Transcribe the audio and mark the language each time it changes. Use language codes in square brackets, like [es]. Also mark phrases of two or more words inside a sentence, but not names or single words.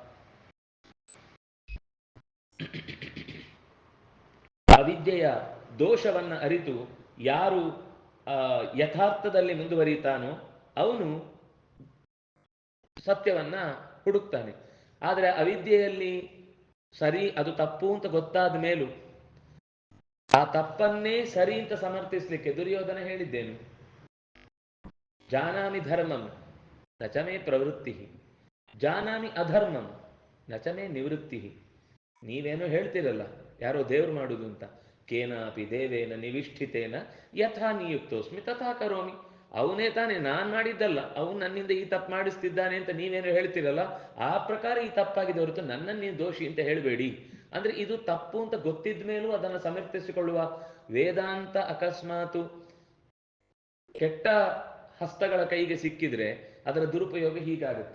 [kn] ಅವಿದ್ಯೆಯ ದೋಷವನ್ನ ಅರಿತು ಯಾರು ಯಥಾರ್ಥದಲ್ಲಿ ಮುಂದುವರಿತಾನೋ ಅವನು ಸತ್ಯವನ್ನ ಹುಡುಕ್ತಾನೆ. ಆದರೆ ಅವಿದ್ಯೆಯಲ್ಲಿ ಸರಿ ಅದು ತಪ್ಪು ಅಂತ ಗೊತ್ತಾದ ಮೇಲೂ ಆ ತಪ್ಪನ್ನೇ ಸರಿ ಅಂತ ಸಮರ್ಥಿಸ್ಲಿಕ್ಕೆ ದುರ್ಯೋಧನ ಹೇಳಿದ್ದೇನು, [sa] ಜಾನಾಮಿ ಧರ್ಮಂ ನಚಮೇ ಪ್ರವೃತ್ತಿ, ಜಾನಾಮಿ ಅಧರ್ಮಂ ನಚಮೇ ನಿವೃತ್ತಿ. [kn] ನೀವೇನೋ ಹೇಳ್ತಿರಲ್ಲ ಯಾರೋ ದೇವ್ರು ಮಾಡುದು ಅಂತ, [sa] ಕೇನಾಪಿ ದೇವೇನ ನಿವಿಷ್ಠಿತೇನ ಯಥಾ ನಿಯುಕ್ತೋಸ್ಮಿ ತಥಾ ಕರೋಮಿ. [kn] ಅವನೇ ತಾನೇ, ನಾನ್ ಮಾಡಿದ್ದಲ್ಲ, ಅವನು ನನ್ನಿಂದ ಈ ತಪ್ಪು ಮಾಡಿಸ್ತಿದ್ದಾನೆ ಅಂತ ನೀವೇನೋ ಹೇಳ್ತಿರಲ್ಲ, ಆ ಪ್ರಕಾರ ಈ ತಪ್ಪಾಗಿದೆ ಹೊರತು ನನ್ನನ್ನು ನೀವು ದೋಷಿ ಅಂತ ಹೇಳಬೇಡಿ. ಅಂದ್ರೆ ಇದು ತಪ್ಪು ಅಂತ ಗೊತ್ತಿದ ಮೇಲೂ ಅದನ್ನು ಸಮರ್ಥಿಸಿಕೊಳ್ಳುವ ವೇದಾಂತ ಅಕಸ್ಮಾತು ಕೆಟ್ಟ ಹಸ್ತಗಳ ಕೈಗೆ ಸಿಕ್ಕಿದ್ರೆ ಅದರ ದುರುಪಯೋಗ ಹೀಗಾಗುತ್ತೆ.